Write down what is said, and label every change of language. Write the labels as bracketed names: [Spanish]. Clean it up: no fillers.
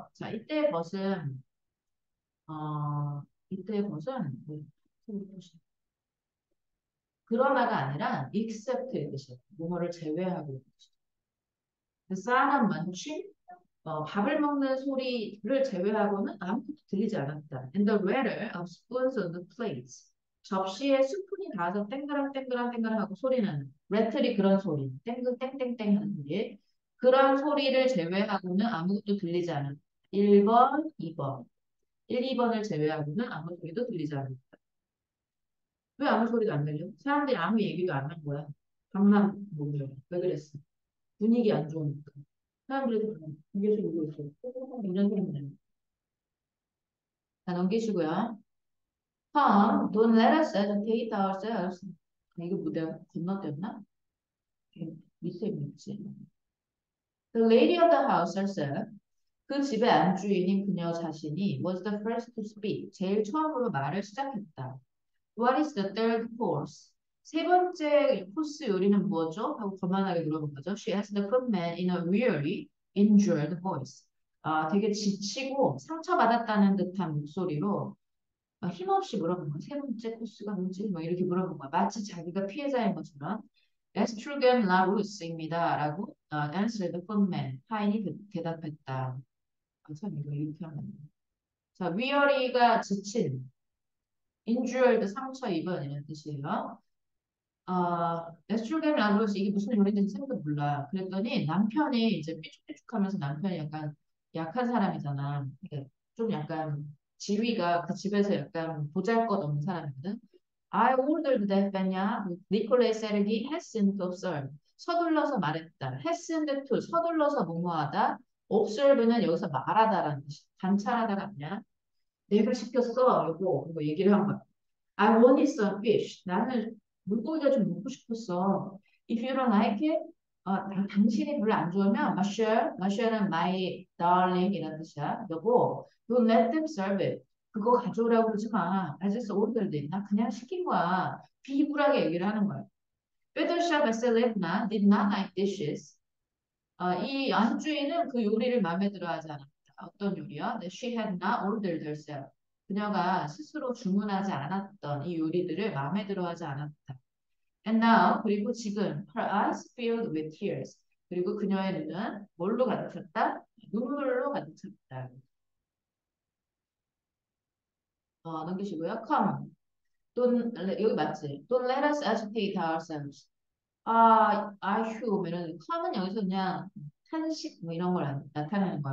[Korean] 자, 이때의 but은, 이때의 but은, 그러나가 아니라 except의 뜻이에요. 뭐뭐를 제외하고. [English] The sound of munching, [Korean] 밥을 먹는 소리를 제외하고는 아무것도 들리지 않았다. [English] And the rattle of spoons on the plates. [Korean] 접시에 스푼이 닿아서 땡그랑 하고 소리는 레틀이 그런 소리. 땡글 땡땡땡 하는 소리. 그런 소리를 제외하고는 아무것도 들리지 않았다. 1번, 2번. 1, 2번을 제외하고는 아무 소리도 들리지 않았다. 왜 아무 소리도 안 들려? 사람들이 아무 얘기도 안 한 거야. 방만 보며. 왜 그랬어? 분위기 안 좋으니까. 사람들이 이게 울고 있어. 이런 소리는 자, 넘기시고요. [English] Don't let us educate ourselves. [Korean] 이거 뭐 내가 건너뛰었나? 밑에 있지. [English] The lady of the house herself. [Korean] 그 집의 안주인인 그녀 자신이 [English] was the first to speak. [Korean] 제일 처음으로 말을 시작했다. [English] What is the third course? [Korean] 세 번째 코스 요리는 뭐죠? 하고 거만하게 물어본 거죠. [English] She asked the footman in a weary, injured voice. [Korean] 되게 지치고 상처받았다는 듯한 목소리로 힘없이 물어본 거야. 세 번째 코스가 뭐지? 뭐 이렇게 물어본 거야. 마치 자기가 피해자인 것처럼. 에스트루겐 라루스입니다. [English] 라고 answered the footman. [Korean] 하인이 대답했다. 참 이거 이렇게 하면 안 돼. 자, weary가 지친, injured 상처 입은 이런 뜻이에요. 에스트로겐 라루스 이게 무슨 요리인지 생도 몰라. 그랬더니 남편이 이제 삐죽삐죽하면서 남편이 약간 약한 사람이잖아. 그러니까 좀 약간 지위가 그 집에서 약간 보잘것없는 사람이거든. [English] I ordered that 베냐 니콜레 세르기 hastened to observe. [Korean] 서둘러서 말했다. hastened to 서둘러서 뭐뭐하다. observe는 여기서 말하다라는 뜻이. 관찰하다가 아니야. 내가 시켰어. 이거 얘기를 한 거야. [English] I wanted some fish. [Korean] 나는 물고기가 좀 먹고 싶었어. [English] If you don't like it, [Korean] 당신이 별로 안 좋아하면, Masher는 [English] my darling [Korean] 이런 뜻이야. 여보, [English] don't let them serve it. [Korean] 그거 가져오라고 그러지 마. [English] I just ordered it. [Korean] 나 그냥 시킨 거야. 비굴하게 얘기를 하는 거야. [English] Fedosha Vasilevna did not like dishes. [Korean] 이 안주인은 그 요리를 마음에 들어 하지 않았다. 어떤 요리요? [English] That she had not ordered herself. [Korean] 그녀가 스스로 주문하지 않았던 이 요리들을 마음에 들어 하지 않았다. [English] And now, [Korean] 그리고 지금, [English] her eyes filled with tears. [Korean] 그리고 그녀의 눈은 뭘로 가득 찼다? 눈물로 가득 찼다. 넘기시고요. Come. 여기 맞지? [English] Don't let us agitate ourselves. [Korean] 아휴, come은 여기서 그냥 탄식 뭐 이런 걸 나타내는 거야.